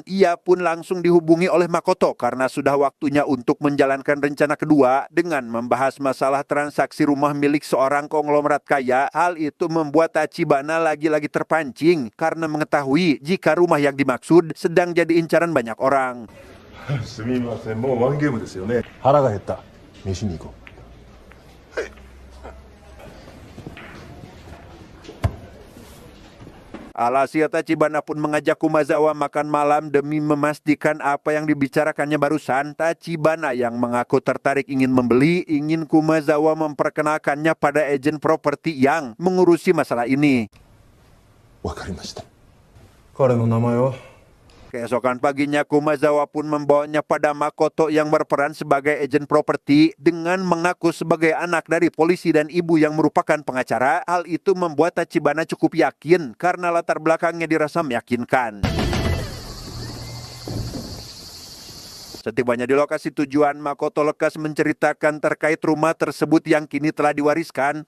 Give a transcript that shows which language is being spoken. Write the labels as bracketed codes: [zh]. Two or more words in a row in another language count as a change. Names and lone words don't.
[id] Ia pun langsung dihubungi oleh Makoto karena sudah waktunya untuk menjalankan rencana kedua dengan membahas masalah transaksi rumah milik seorang konglomerat kaya. Hal itu membuat Tachibana lagi-lagi terpancing karena mengetahui jika rumah yang dimaksud sedang jadi incaran banyak orang. [ja] すみません、もうワンゲームですよね。腹が減った。飯に行こう。 [id] Alhasil Tachibana pun mengajak Kumazawa makan malam demi memastikan apa yang dibicarakannya barusan. Tachibana yang mengaku tertarik ingin membeli, ingin Kumazawa memperkenalkannya pada agen properti yang mengurusi masalah ini. [ja] わかりました。彼の名前は？ [id] Keesokan paginya, Kumazawa pun membawanya pada Makoto yang berperan sebagai agen properti dengan mengaku sebagai anak dari polisi dan ibu yang merupakan pengacara. Hal itu membuat Tachibana cukup yakin karena latar belakangnya dirasa meyakinkan. Setibanya di lokasi tujuan, Makoto lekas menceritakan terkait rumah tersebut yang kini telah diwariskan.